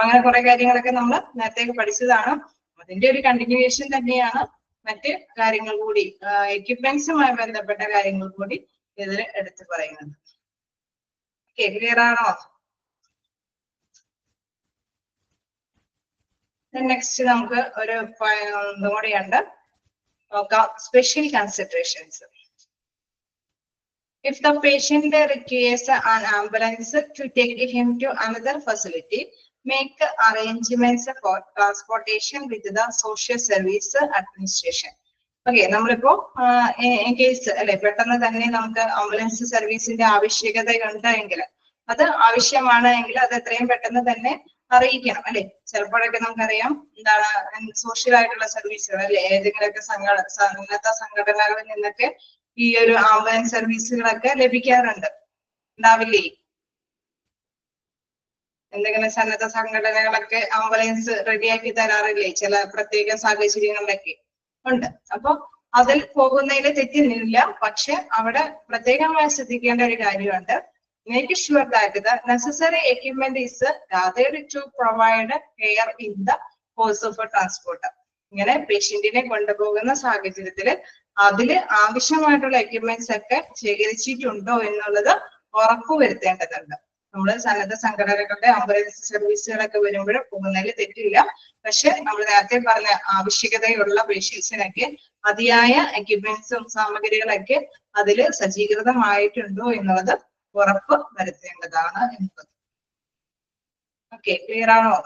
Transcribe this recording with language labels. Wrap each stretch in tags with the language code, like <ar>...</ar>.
<ml>അങ്ങനെ കുറെ കാര്യങ്ങളൊക്കെ നമ്മൾ നേരത്തെ പഠിച്ചതാണ്. അതിന്റെ ഒരു കണ്ടിന്യൂവേഷൻ തന്നെയാണ് മറ്റ് കാര്യങ്ങൾ കൂടി, എക്യുപ്മെന്റ്സുമായി ബന്ധപ്പെട്ട കാര്യങ്ങൾ കൂടി ഇതിൽ എടുത്തു പറയുന്നത്. ഓക്കെ, ക്ലിയർ ആണോ? നെക്സ്റ്റ് നമുക്ക് ഒരു ഇതും കൂടിയുണ്ട് നോക്കാം, special considerations.</ml> <en>If the patient requires an ambulance to take him to another facility, make arrangements for transportation with the social service administration.</en> <ml>Okay, നമ്മളിപ്പോ കേസ് അല്ലെ പെട്ടെന്ന് തന്നെ നമുക്ക് ആംബുലൻസ് സർവീസിന്റെ ആവശ്യകത ഉണ്ടെങ്കിൽ അത് ആവശ്യമാണ് എങ്കിൽ അത് എത്രയും പെട്ടെന്ന് തന്നെ അറിയിക്കണം അല്ലെ. ചിലപ്പോഴൊക്കെ നമുക്കറിയാം എന്താണ് സോഷ്യൽ ആയിട്ടുള്ള സർവീസുകൾ അല്ലെ, ഏതെങ്കിലുമൊക്കെ സന്നദ്ധ സംഘടനകളിൽ നിന്നൊക്കെ ഈ ഒരു ആംബുലൻസ് സർവീസുകളൊക്കെ ലഭിക്കാറുണ്ട്, ഉണ്ടാവില്ലേ? എന്തെങ്കിലും സന്നദ്ധ സംഘടനകളൊക്കെ ആംബുലൻസ് റെഡിയാക്കി തരാറില്ലേ ചില പ്രത്യേക സാഹചര്യങ്ങളിലൊക്കെ ഉണ്ട്. അപ്പൊ അതിൽ പോകുന്നതിൽ തെറ്റില്ല. പക്ഷെ അവിടെ പ്രത്യേകമായി ശ്രദ്ധിക്കേണ്ട ഒരു കാര്യമുണ്ട്.</ml> <en>make sure that the necessary equipment is gathered to provide care in the course of transport.</en> <ml>ഇങ്ങനെ പേഷ്യന്റിനെ കൊണ്ടുപോകുന്ന സാഹചര്യത്തിൽ അതില് ആവശ്യമായിട്ടുള്ള എക്യുപ്മെന്റ്സ് ഒക്കെ ശേഖരിച്ചിട്ടുണ്ടോ എന്നുള്ളത് ഉറപ്പുവരുത്തേണ്ടതുണ്ട്. നമ്മൾ സന്നദ്ധ സംഘടനകളുടെ ആംബുലൻസ് സർവീസുകളൊക്കെ വരുമ്പോൾ പോകുന്നതിൽ തെറ്റില്ല. പക്ഷെ നമ്മൾ നേരത്തെ പറഞ്ഞ ആവശ്യകതയുള്ള പേഷ്യൻസിനൊക്കെ അതിയായ എക്യുപ്മെന്റ്സും സാമഗ്രികളൊക്കെ അതിൽ സജ്ജീകൃതമായിട്ടുണ്ടോ എന്നുള്ളത് ഉറപ്പ് വരുത്തേണ്ടതാണ് എന്നുള്ളത്. ഓക്കെ, ക്ലിയർ ആണോ?</ml>